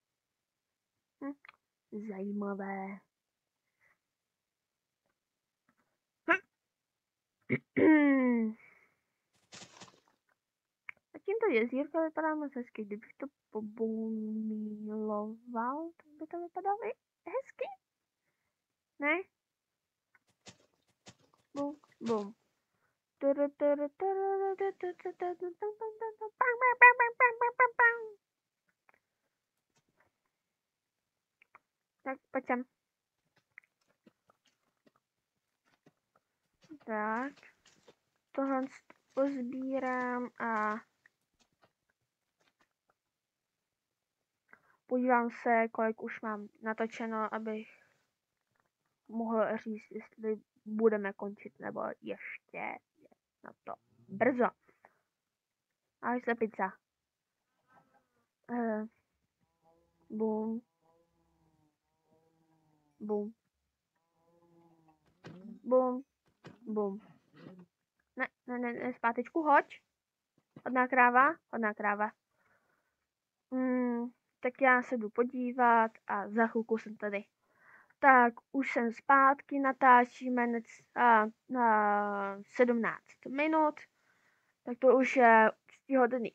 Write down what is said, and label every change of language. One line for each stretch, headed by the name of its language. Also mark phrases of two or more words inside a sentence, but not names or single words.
Czech: Zajímavé. A tímto jezírka vypadá moc hezky. Kdybych to poboumiloval, tak by to vypadalo hezky. Ne? Bum, bum. Tak, pojď sem. Tak. Tohle pozbírám a podívám se, kolik už mám natočeno, abych mohl říct, jestli budeme končit, nebo ještě je na to brzo. Ahoj, slepica. Bum. Bum. Bum. Bum. Ne, zpátečku, hoď. Hodná kráva. Tak já se jdu podívat a za chvilku jsem tady. Tak, už jsem zpátky, natáčíme na 17 minut. Tak to už je úctyhodný.